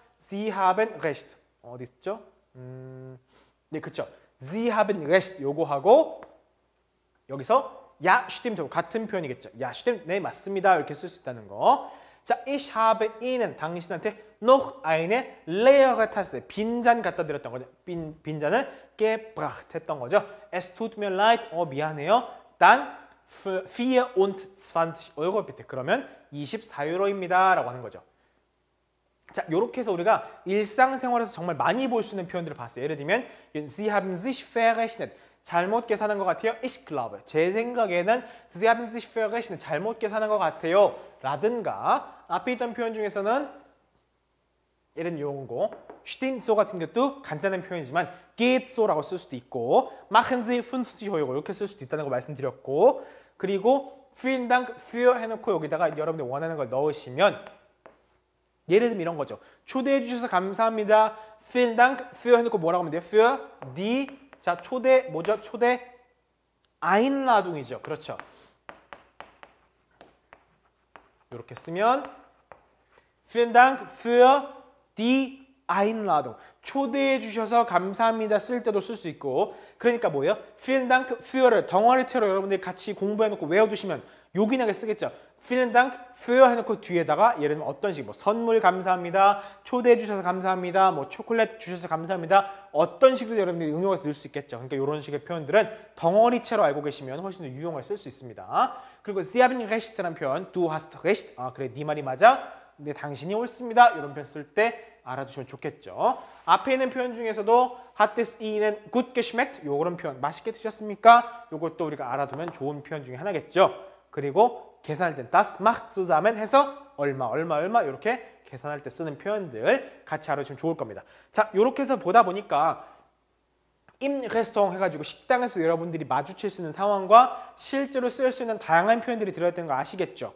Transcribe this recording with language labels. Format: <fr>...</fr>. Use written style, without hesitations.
<de>Sie haben recht.</de> <ko>어디 있죠? 네, 그렇죠.</ko> <de>Sie haben recht</de> <ko>요거하고 여기서</ko> <de>ja, stimmt</de> <ko>같은 표현이겠죠.</ko> <de>Ja, stimmt.</de> <ko>네, 맞습니다. 이렇게 쓸 수 있다는 거.</ko> <de>자, ich habe Ihnen</de> <ko>당신한테</ko> <de>noch eine leere Tasse</de> <ko>빈잔 갖다 드렸던 거죠. 빈잔을 gebracht 했던 거죠.</ko> <de>Es tut mir leid.</de> <ko>미안해요.</ko> <de>Dann 24 Euro bitte.</de> <ko>그러면 24유로입니다. 라고 하는 거죠. 자, 이렇게 해서 우리가 일상생활에서 정말 많이 볼 수 있는 표현들을 봤어요. 예를 들면</ko> <de>Sie haben sich verrechnet.</de> <ko>잘못 계산한 것 같아요.</ko> <de>Ich glaube.</de> <ko>제 생각에는</ko> <de>Sie haben sich verrechnet.</de> <ko>잘못 계산한 것 같아요. 라든가 앞에 있던 표현 중에서는 예를 이런 거</ko> <de>stimmt so</de> <ko>같은 것도 간단한 표현이지만</ko> <de>geht so</de> <ko>라고 쓸 수도 있고</ko> <de>machen Sie 50 Euro</de> <ko>이렇게 쓸 수도 있다는 거 말씀드렸고 그리고</ko> <de>vielen Dank für</de> <ko>해놓고 여기다가 여러분들 원하는 걸 넣으시면 예를 들면 이런 거죠. 초대해 주셔서 감사합니다.</ko> <de>vielen Dank für</de> <ko>해놓고 뭐라고 하면 돼요?</ko> <de>für die</de> <ko>자, 초대 뭐죠? 초대 Einladung이죠. 그렇죠. 이렇게 쓰면</ko> <de>vielen Dank für die Einladung.</de> <ko>초대해 주셔서 감사합니다 쓸 때도 쓸 수 있고 그러니까 뭐예요?</ko> <de>Vielen Dank für</de> <ko>를 덩어리째로 여러분들이 같이 공부해놓고 외워두시면 요긴하게 쓰겠죠.</ko> <de>Vielen Dank für</de> <ko>해놓고 뒤에다가 예를 들면 어떤 식, 뭐 선물 감사합니다, 초대해 주셔서 감사합니다, 뭐 초콜릿 주셔서 감사합니다 어떤 식으로 여러분들이 응용해서 넣을 수 있겠죠. 그러니까 이런 식의 표현들은 덩어리째로 알고 계시면 훨씬 더 유용하게 쓸 수 있습니다. 그리고</ko> <de>Sie haben recht</de> <ko>라는 표현,</ko> <de>Du hast recht,</de> <ko>그래 네 말이 맞아, 근데 당신이 옳습니다 이런 표현 쓸 때 알아두시면 좋겠죠. 앞에 있는 표현 중에서도</ko> <de>hat es Ihnen gut geschmeckt?</de> <ko>요런 표현 맛있게 드셨습니까? 요것도 우리가 알아두면 좋은 표현 중에 하나겠죠. 그리고 계산할 땐</ko> <de>das macht zusammen</de> <ko>해서 얼마 이렇게 계산할 때 쓰는 표현들 같이 알아두시면 좋을 겁니다. 자, 요렇게 해서 보다 보니까</ko> <de>im Restaurant</de> <ko>해가지고 식당에서 여러분들이 마주칠 수 있는 상황과 실제로 쓸 수 있는 다양한 표현들이 들어있다는 거 아시겠죠?</ko>